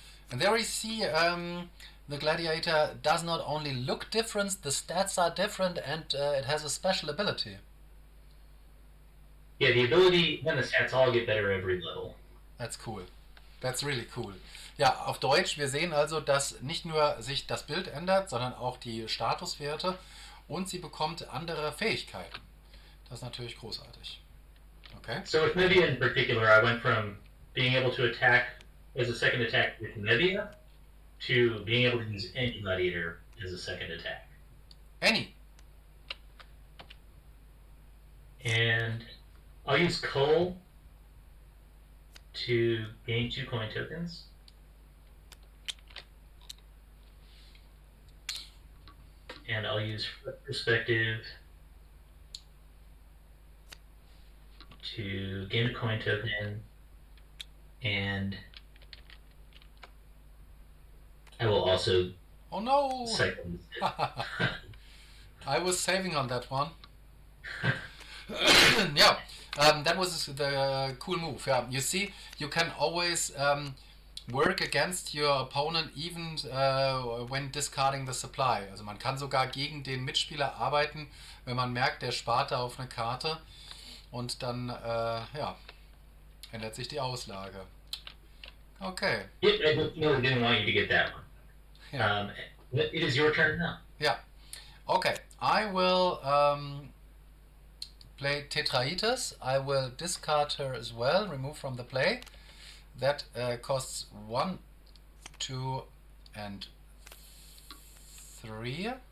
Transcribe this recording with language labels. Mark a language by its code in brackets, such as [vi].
[en] And there we see the gladiator does not only look different, the stats are different, and it has a special ability. Yeah, the ability and the stats all get better every level. That's cool. That's really cool. [de] Ja, auf Deutsch, wir sehen also, dass nicht nur sich das Bild ändert, sondern auch die Statuswerte, und sie bekommt andere Fähigkeiten. Das ist natürlich großartig. [en] Okay. So with Media in particular, I went from being able to attack as a second attack with Media to being able to use any gladiator as a second attack. Any. And I'll use Cull to gain 2 coin tokens. And I'll use Perspective to gain a coin token, and I will also Oh no! cycle. I was saving on that one. Yeah, that was the cool move. Yeah, you see, you can always work against your opponent even when discarding the supply. [de] Also man kann sogar gegen den Mitspieler arbeiten, wenn man merkt, der spart da auf eine Karte, und dann ja, ändert sich die Auslage. [en] Okay. I didn't want you to get that one. Yeah. It is your turn now. Yeah. Okay. I will play Tetraites. I will discard her as well, remove from the play. That costs 1, 2, and 3.